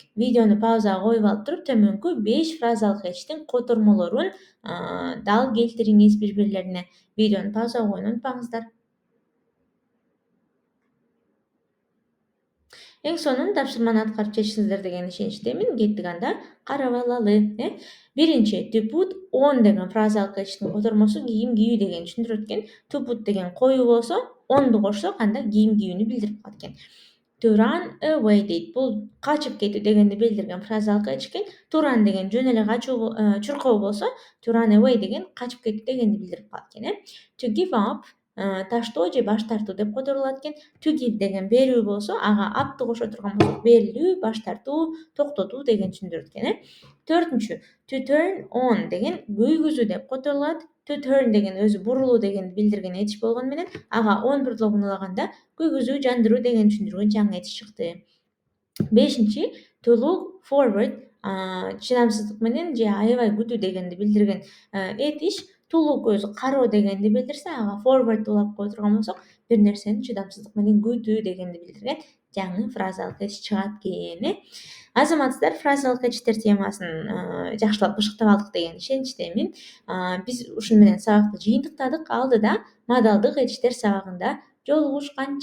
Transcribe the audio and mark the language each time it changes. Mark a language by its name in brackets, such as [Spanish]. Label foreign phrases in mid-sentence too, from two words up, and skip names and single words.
[Kyrgyz] Видеону паузага коюп алып туруп, төмөнкү 5 фразалык этиштин котормолорун дал келтириңиз бири-бирлерине. Видеону паузага коюуну унутпаңыздар. Эң сонун тапшырманы аткарып жетиңиздер деген ишеничтемин. Кеттик анда карап алалы. Биринчи. [English] To put on [Kyrgyz] деген фразалык этиштин котормосу кийим кийүү дегенди түшүндүрөт экен. [English] To put [Kyrgyz] деген коюу болсо, onду кошсок, анда кийим кийүүнү билдирип калат экен. [English] To run away дейт. [Kyrgyz] Бул качып кетүү дегенди билдирген фразалык этиш экен. [English] To run [Kyrgyz] деген жөн эле качуу, чуркоо болсо, [English] to run away [Kyrgyz] деген качып кетүү дегенди билдирип калат экен. [English] To give up [Kyrgyz] таштоо же баш тартуу деп которулат экен. [English] To give [Kyrgyz] деген берүү болсо, ага upты кошо турган болсок, берилүү, баш тартуу, токтотуу деген түшүндүрөт экен. Төртүнчү. [English] To turn on [Kyrgyz] деген күйгүзүү деп которулат. [English] To turn [Kyrgyz] деген өзү бурулуу дегенди билдирген этиш болгону менен, ага on предлогун улаганда күйгүзүү, жандыруу деген түшүндүргөн жаңы этиш чыкты. Бешинчи. [English] To look forward [Kyrgyz] чыдамсыздык менен же аябай күтүү дегенди билдирген этиш. [English] To look [Kyrgyz] өзү кароо дегенди билдирсе, ага forward улап кое турган болсок, бир нерсени чыдамсыздык менен күтүү дегенди билдирген жаңы фразалык этиш чыгат экен. Азаматсыздар, фразалык этиштер темасын жакшылап бышыктап алдык деген ишеничтемин. Биз ушуну менен сабакты жыйынтыктадык. Алдыда модалдык этиштер сабагында жолугушканча.